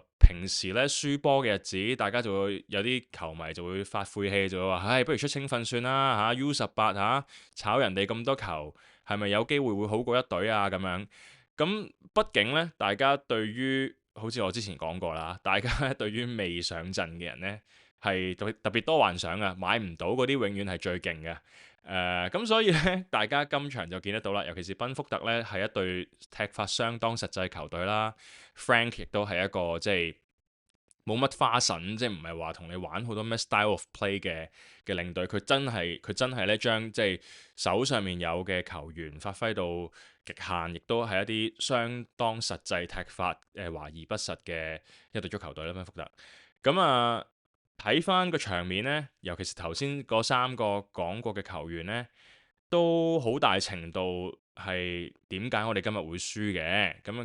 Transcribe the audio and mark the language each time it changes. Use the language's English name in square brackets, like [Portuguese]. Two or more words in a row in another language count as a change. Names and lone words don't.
[Cantonese] 平時咧輸波嘅日子，大家就會有啲球迷就會發晦氣，就會話：唉，不如出青訓算啦嚇，U18嚇炒人哋咁多球，係咪有機會會好過一隊啊？咁樣咁，畢竟呢，大家對於好似我之前講過啦，大家對於未上陣嘅人呢，係特別多幻想啊，買唔到嗰啲永遠係最勁嘅。咁所以咧，大家今場就見得到啦，尤其是賓福特咧，係一隊踢法相當實際球隊啦。Frank 亦都係一個即係冇乜花神，即係唔係話同你玩好多咩 [English] style of play [Cantonese] 嘅領隊。佢真係咧將即係手上面有嘅球員發揮到極限，亦都係一啲相當實際踢法華而不實嘅一隊足球隊啦。賓福特睇翻個場面呢，尤其是頭先嗰3個講過嘅球員呢，都好大程度係點解我哋今日會輸嘅。